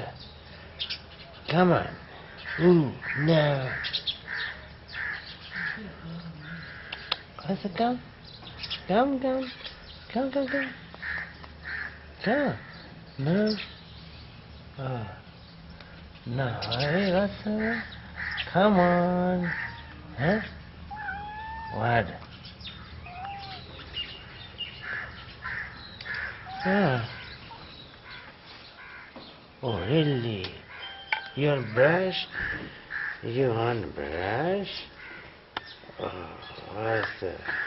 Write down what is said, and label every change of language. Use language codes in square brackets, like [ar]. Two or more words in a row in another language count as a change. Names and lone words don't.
[en] Come on. Ooh, no. Waso, come. Come. Come. No. Oh. No, hey, waso. Come on. Huh? What? Ah. Oh, really? You want brush? You want brush? Oh, what's that?